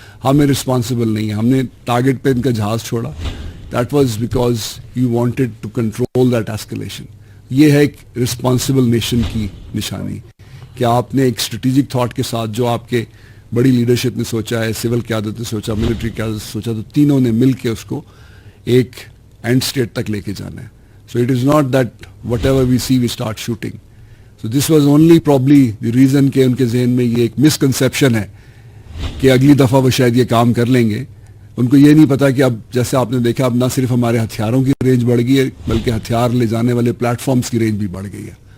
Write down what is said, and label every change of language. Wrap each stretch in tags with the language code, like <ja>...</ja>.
<ur>ہمیں رسپانسبل نہیں ہے, ہم نے ٹارگٹ پہ ان کا جہاز چھوڑا.</ur> <en>That was because you wanted to control that escalation.</en> <ur>یہ ہے ایک رسپانسبل نیشن کی نشانی کہ آپ نے ایک اسٹریٹجک تھاٹ کے ساتھ, جو آپ کے بڑی لیڈرشپ نے سوچا ہے, سول قیادت نے سوچا, ملٹری قیادت نے سوچا, تو تینوں نے مل کے اس کو ایک اینڈ اسٹیٹ تک لے کے جانا ہے.</ur> <en>So it is not that whatever we see we start shooting. So this was only probably the reason</en> <ur>کہ ان کے ذہن میں یہ ایک مسکنسیپشن ہے کہ اگلی دفعہ وہ شاید یہ کام کر لیں گے. ان کو یہ نہیں پتا کہ اب جیسے آپ نے دیکھا, اب نہ صرف ہمارے ہتھیاروں کی رینج بڑھ گئی ہے بلکہ ہتھیار لے جانے والے پلیٹ فارمز کی رینج بھی بڑھ گئی ہے.</ur>